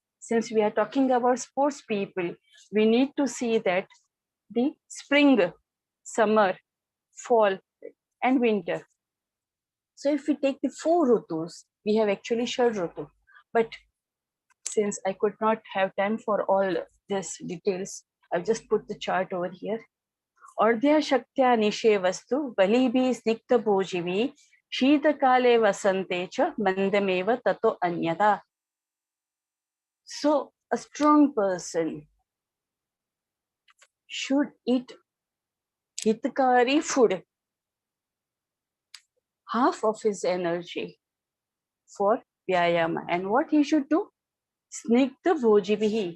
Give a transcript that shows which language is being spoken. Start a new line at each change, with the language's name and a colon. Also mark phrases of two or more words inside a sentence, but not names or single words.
English: Since we are talking about sports people, we need to see that the spring, summer, fall, and winter. So if we take the 4 Ritus, we have actually
Sanskrit: षड् ऋतु.
English: But since I could not have time for all these details, I've just put the chart over here.
Sanskrit: अर्ध शक्त्या निषे वस्तु, बलिभि स्निग्ध भोजिवि, शीत काले वसन्ते च, मन्दमेव ततो अन्यदा.
English: So a strong person should eat hitakari food, half of his energy for Vyayama. And what he should do?
Sanskrit: स्निग्ध भोजिविहि.